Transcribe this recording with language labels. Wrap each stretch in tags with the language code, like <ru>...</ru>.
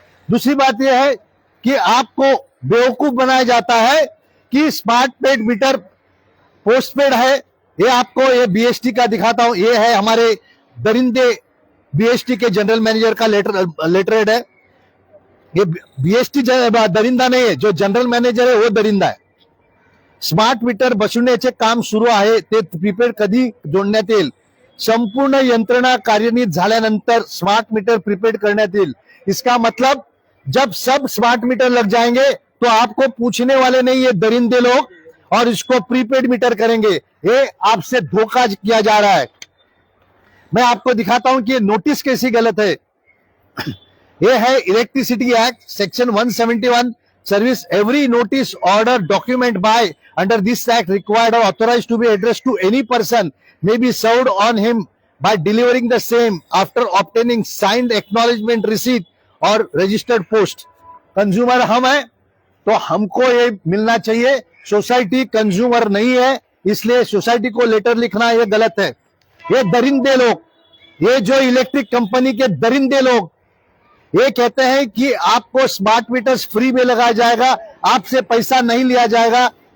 <hi>दूसरी बात यह है कि आपको बेवकूफ बनाया जाता है कि स्मार्ट पेड मीटर पोस्टपेड है। ये आपको ये बीएसटी का दिखाता हूं, ये है हमारे दरिंदे बीएसटी के जनरल मैनेजर का लेटरहेड है। ये बीएसटी दरिंदा नहीं है, जो जनरल मैनेजर है वो दरिंदा है।</hi> <mr>स्मार्ट मीटर बसवण्याचे काम सुरू आहे, ते प्रीपेड कधी जोडण्यात येईल, संपूर्ण यंत्रणा कार्यान्वित झाल्यानंतर स्मार्ट मीटर प्रीपेड करण्यात येईल।</mr> <hi>इसका मतलब जब सब स्मार्ट मीटर लग जाएंगे तो आपको पूछने वाले नहीं ये दरिंदे लोग, और इसको प्रीपेड मीटर करेंगे। ये आपसे धोखा किया जा रहा है। मैं आपको दिखाता हूं कि नोटिस कैसी गलत है। ये है</hi> <en>Electricity act section 171, service every notice order document by under this act required or authorized to be addressed to any person may be served on him by delivering the same after obtaining signed acknowledgement receipt or registered post।</en> <hi>Consumer हम है तो हमको ये मिलना चाहिए, society consumer नहीं है, इसलिए सोसाइटी को लेटर लिखना ये गलत है। ये दरिंदे लोग, ये जो इलेक्ट्रिक कंपनी के दरिंदे लोग ये कहते हैं कि आपको स्मार्ट मीटर्स फ्री में लगाया जाएगा, आपसे पैसा नहीं लिया जाएगा।</hi>